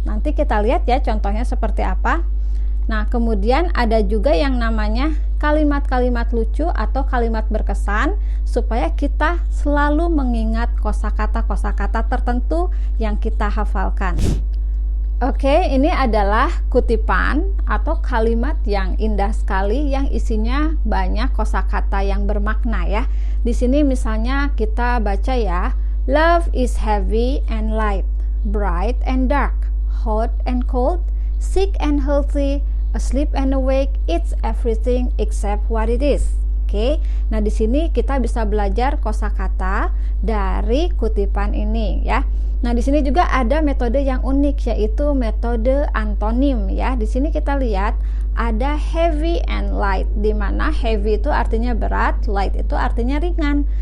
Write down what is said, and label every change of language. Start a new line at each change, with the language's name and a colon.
Indonesian: Nanti kita lihat ya contohnya seperti apa. Nah, kemudian ada juga yang namanya kalimat-kalimat lucu atau kalimat berkesan supaya kita selalu mengingat kosakata-kosakata tertentu yang kita hafalkan. Oke, ini adalah kutipan atau kalimat yang indah sekali yang isinya banyak kosakata yang bermakna ya. Di sini misalnya kita baca ya,
English: love is heavy and light, bright and dark, hot and cold, sick and healthy, asleep and awake, it's everything except what it is.
Indonesian: Oke, nah di sini kita bisa belajar kosakata dari kutipan ini ya. Nah di sini juga ada metode yang unik yaitu metode antonim ya. Di sini kita lihat ada heavy and light, di mana heavy itu artinya berat, light itu artinya ringan.